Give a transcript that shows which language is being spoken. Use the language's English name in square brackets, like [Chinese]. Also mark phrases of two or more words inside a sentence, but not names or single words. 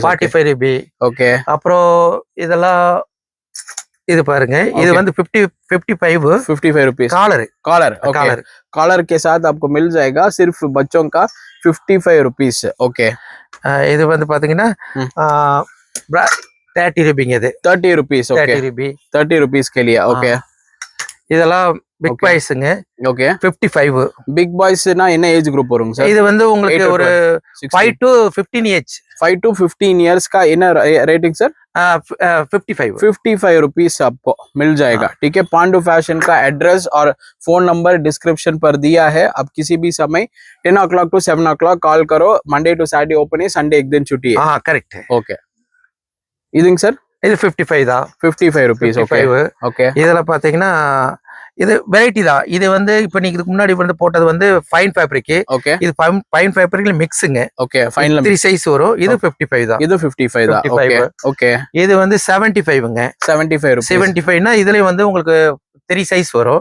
[Tamil] 45 ரூபாய்। ஓகே, அப்புறம் இதெல்லாம் இது பாருங்க, இது வந்து 55 [Hindi] रुपीस। कॉलर कॉलर के साथ आपको मिल जाएगा सिर्फ बच्चों का 55 रुपीस। ओके, [Tamil] இது வந்து பாத்தீங்கன்னா 30 ரூபாய்ங்க। இது [Hindi] 30 रुपीस। ओके, [Tamil] 30 ரூபாய் [Hindi] 30 रुपीस के लिए। ओके, [Tamil] இதெல்லாம் [English] big boys. [Tamil] ஓகே, 55। [English] big boys [Tamil] என்ன [English] age group [Tamil] வருங்க சார்? இது வந்து உங்களுக்கு ஒரு 5 to 15 ஏஜ்। [Hindi] 5 to 15 इयर्स का என்ன रेटिंग सर? 55 रुपीस आपको मिल जाएगा। ठीक है, पांडु फैशन का एड्रेस और फोन नंबर डिस्क्रिप्शन पर दिया है। आप किसी भी समय [English] 10 o'clock to 7 o'clock [Hindi] कॉल करो। [English] Monday to Saturday [Hindi] ओपन है, संडे एक दिन छुट्टी है। हाँ, करेक्ट है। ओके, [Tamil] இதுங்க சார்? இது 55 தான்। [Hindi] 55 रुपीस। [English] okay okay, [Tamil] இதெல்லாம் பாத்தீங்கன்னா இது வெரைட்டி தான்। இது வந்து இப்ப நீங்க இதுக்கு முன்னாடி வந்து போட்டது வந்து [English] fine fabric. [Tamil] ஓகே, இது [English] fine fabric [Tamil] மிக்ஸ்ங்க। [English] okay, final [Tamil] 3 சைஸ் வரும்। இது 55 தான்। இது 55 தான்। [English] okay okay, [Tamil] இது வந்து 75ங்க। [Hindi] 75 रुपीस। [Tamil] 75னா இதுலயும் வந்து உங்களுக்கு 3 சைஸ் வரும்।